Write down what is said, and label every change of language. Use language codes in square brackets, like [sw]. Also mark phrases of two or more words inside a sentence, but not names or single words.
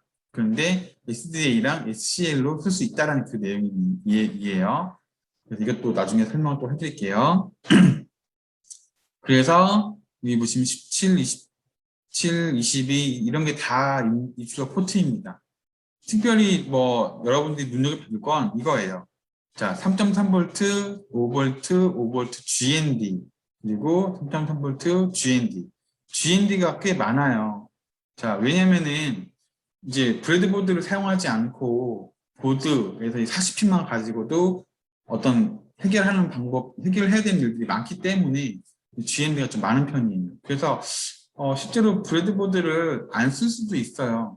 [ko] 그런데 SDA랑 SCL로 쓸 수 있다는 그 내용이에요. 그래서 이것도 나중에 설명을 또 해드릴게요. 그래서 여기 보시면 17, 27, 22 이런 게 다 입출력 포트입니다. 특별히 뭐 여러분들이 눈여겨볼 건 이거예요. 자, 3.3V, 5V, 5V GND 그리고 3.3V GND. GND가 꽤 많아요. 자, 왜냐면은 이제 브레드보드를 사용하지 않고 보드에서 40핀만 가지고도 어떤 해결을 해야 되는 일들이 많기 때문에 GND가 좀 많은 편이에요. 그래서 실제로 브레드보드를 안 쓸 수도 있어요.